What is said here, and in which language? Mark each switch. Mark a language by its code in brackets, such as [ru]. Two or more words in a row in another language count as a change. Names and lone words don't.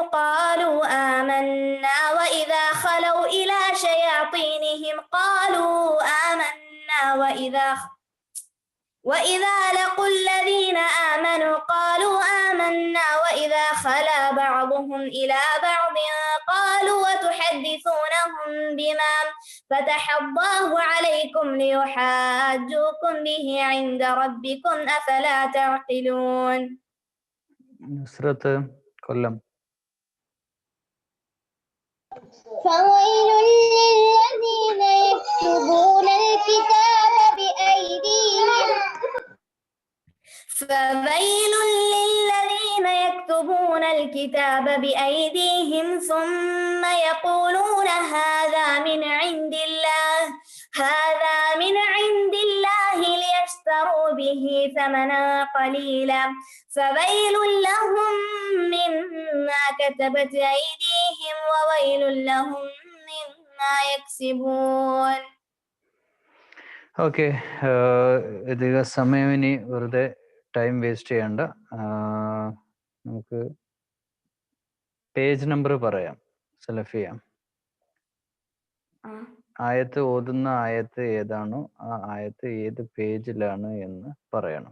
[ar] قالوا آمنا وإذا خلوا إلى شياطينهم قالوا آمنا وإذا لقوا الذين آمنوا قالوا آمنا وإذا خلا بعضهم إلى بعض قالوا وتحدثونهم بما فتح الله عليكم ليحاجوكم به عند ربكم أفلا تعقلون. [ml] നുസ്രത്ത് കൊല്ലം. [ar] فويل للذين يكتبون الكتاب بأيديهم فويل للذين يكتبون الكتاب بأيديهم ثم يقولون هذا من عند الله ليشتروا به ثمنا قليلا فويل لهم مما كتبت أيديهم وويل لهم مما يكسبون. [ml] ഓക്കെ, അധിക സമയം ഇനി വെറുതെ [en] time waste [ml] ചെയ്യണ്ട. നമുക്ക് [en] page number [ml] പറയാം. സലഫിയ, ആയത്ത് ഓതുന്ന ആയത്ത് ഏതാണോ ആ ആയത്ത് ഏത് പേജിലാണ് എന്ന് പറയണം.